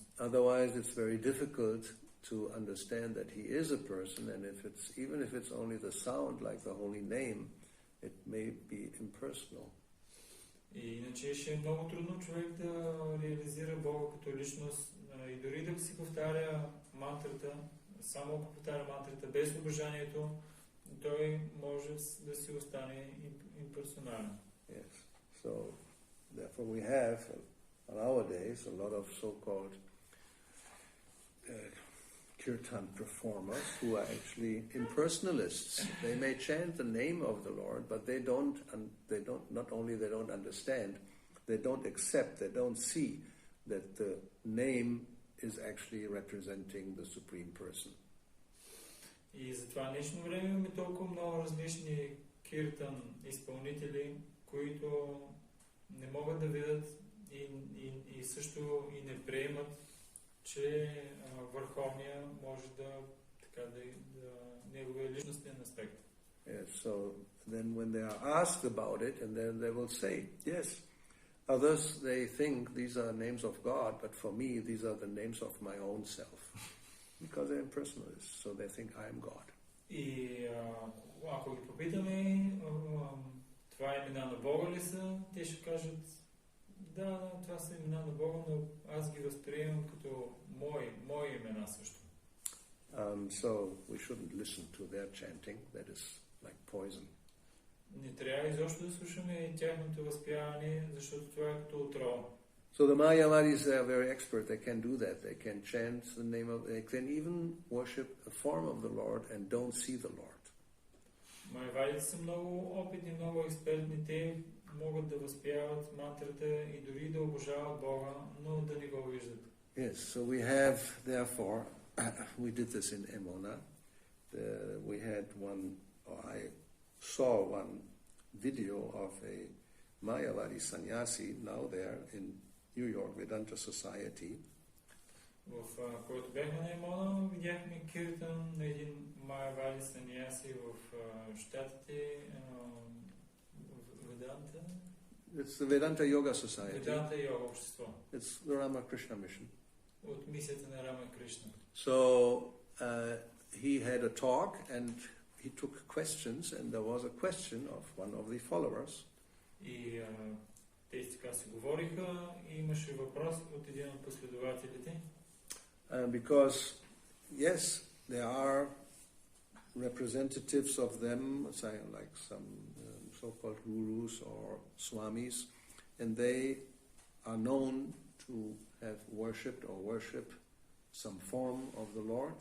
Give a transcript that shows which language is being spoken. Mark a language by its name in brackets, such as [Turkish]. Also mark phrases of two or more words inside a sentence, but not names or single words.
[English] Otherwise it's very difficult to understand that he is a person, and even if it's only the sound like the holy name, it may be impersonal. [Bulgarian] И иначе ще е много трудно човек да реализира Бога като личност и дори да си повтаря мантрата, само ако повтаря мантрата без обожанието, той може да си остане имперсонален. [English] Yes. So, therefore we have nowadays a lot of so-called kirtan performers who are actually impersonalists. They may chant the name of the Lord, but they don't understand, they don't accept, they don't see that the name is actually representing the Supreme Person. [Bulgarian] И за това днешно време имаме толкова много различни киртан изпълнители, които не могат да видят и също и не приемат, че върховния може да неговия личностен аспект. [English] Yes, so then when they are asked about it, and then they will say, yes, others, they think these are names of God, but for me, these are the names of my own self. Because they're impersonalists, so they think I am God. [Bulgarian] И ако ги попитаме, това имена на Бога ли са, те ще кажат, да, това са имена на Бога, но аз ги възприемам като мои имена също. [English] So we shouldn't listen to their chanting, that is like poison. [Bulgarian] Не трябва изобщо да слушаме тяхното възпяване, защото това е като отрова. [English] So the Mayavadis, they are very expert. They can do that. They can chant the name of. They can even worship a form of the Lord and don't see the Lord. [Bulgarian] Майавадите са много опитни, много експертни. Те могат да възпяват мантрата и дори да обожават Бога, но да не го виждат. Yes. [English] So we have, therefore, we did this in Emona. We had one. I saw one video of a Mayavadi sannyasi now there in New York Vedanta Society. [Bulgarian] В който бяхме на Емона, видяхме киртан на един майавади саньяси в щатите Веданта. [English] It's the Vedanta Yoga Society. [Bulgarian] Веданта йога общество. [English] It's the Ramakrishna Mission. [Bulgarian] От мисията на Рама Кришна. [English] So he had a talk and he took questions, and there was a question of one of the followers. [Bulgarian] И те така си говориха и имаше въпрос от един от последователите. [English] Because, yes, there are representatives of them, like some so-called gurus or swamis, and they are known to have worshipped or worship some form of the Lord.